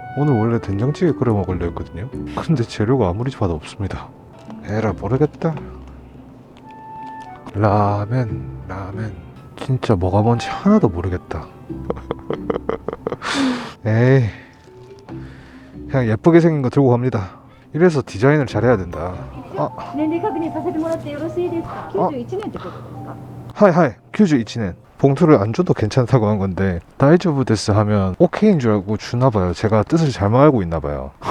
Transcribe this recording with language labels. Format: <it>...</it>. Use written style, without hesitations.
<ko>오늘 원래 된장찌개 끓여 먹으려 했거든요. 근데 재료가 아무리 봐도 없습니다. 에라 모르겠다. 라멘 진짜 뭐가 뭔지 하나도 모르겠다. 에이, 그냥 예쁘게 생긴 거 들고 갑니다. 이래서 디자인을 잘해야 된다.</ko> <ja>年齢確認させてもらってよろしいですか。 91年ってことですか。</ja> <ko>하이 91년. 봉투를 안 줘도 괜찮다고 한 건데 다이저브 데스 하면 오케이인 줄 알고 주나봐요. 제가 뜻을 잘못 알고 있나봐요.</ko>